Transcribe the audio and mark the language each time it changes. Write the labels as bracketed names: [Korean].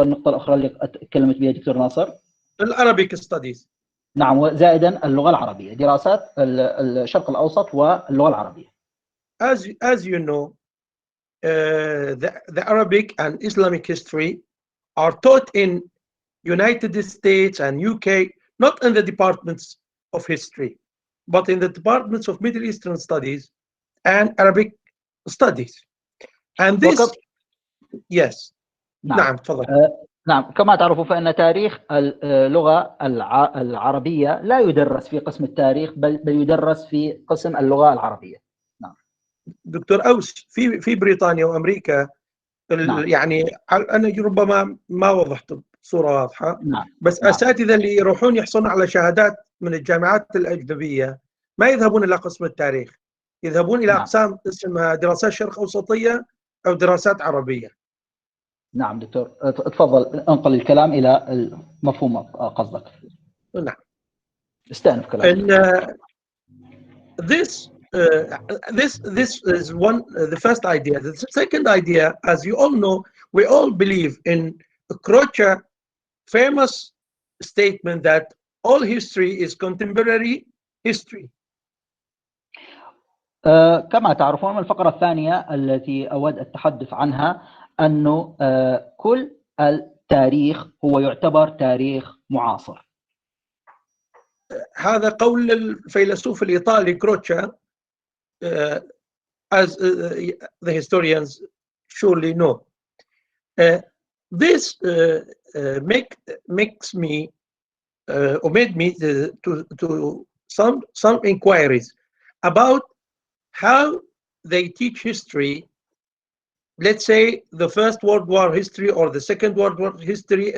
[Arabic] والنقطة الأخرى اللي تكلمت بها دكتور ناصر [English] العربيك ستاديز. [Arabic] نعم، وزائدا اللغة العربية، دراسات الشرق الأوسط واللغة العربية. [English] As you know, the Arabic and Islamic history are taught in United States and UK, not in the departments of history, but in the departments of Middle Eastern studies and Arabic studies. And this, yes. [Arabic] نعم تفضل. نعم، كما تعرفوا فإن تاريخ اللغة العربية لا يدرس في قسم التاريخ، بل يدرس في قسم اللغة العربية. نعم. دكتور أوس، في بريطانيا وأمريكا نعم. يعني أنا ربما ما وضحت بصورة واضحة. نعم. بس نعم. أساتذة اللي يروحون يحصلون على شهادات من الجامعات الأجنبية ما يذهبون إلى قسم التاريخ، يذهبون إلى أقسام اسمها دراسات شرق أوسطية أو دراسات عربية. نعم دكتور، تفضل انقل الكلام إلى مفهوم قصدك. نعم. استأنف كلامك. [English] This this is the first idea. The second idea, as you all know, we all believe in Croce's famous statement that all history is contemporary history. [Arabic] كما تعرفون، الفقرة الثانية التي أود التحدث عنها أنه كل التاريخ هو يعتبر تاريخ معاصر. هذا قول الفيلسوف الإيطالي كروتشا, [English] as the historians surely know. This makes me or made me to some inquiries about how they teach history. Let's say the First World War history or the Second World War history.